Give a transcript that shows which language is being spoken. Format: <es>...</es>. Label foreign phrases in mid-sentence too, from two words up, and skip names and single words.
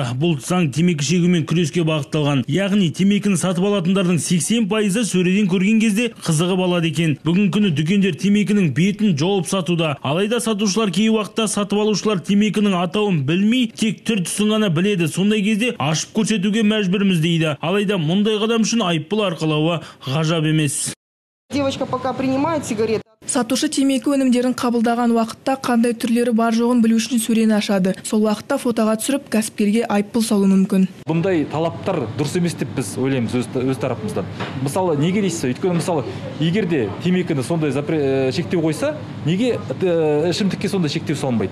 <kk>Бұл заң темекі шегумен күреске бағытталған. Яғни темекіні сатып алатындардың 80%-ы сөреден көрген кезде қызығып алады екен. Бүгін күні дүкендер темекінің бетін жауып сатуда. Алайда сатушылар кей уақытта сатып алушылар темекінің атауын білмей, тек түр-түсін ғана біледі. Сондай кезде ашып көрсетуге мәжбүрміз дейді. Алайда мұндай қадам үшін айыппұл арқалауы ғажап емес.</kk> <ru>Девочка пока принимает сигареты.</ru> <kk>Сатушы темекі өнімдерін қабылдаған уақытта қандай түрлері бар жоғын білу үшін сөрені ашады. Сол уақытта фотоға түсіріп, кәсіпкерге айыппұл салу мүмкін. Бұндай талаптар дұрыс емес деп біз ойлаймыз өз тарапымыздан. Мысалы, неге дейсіз? Өйткені мысалы, егер де темекіні сондай шектеу қойса, неге ішімдікке сондай шектеу салынбайды?</kk>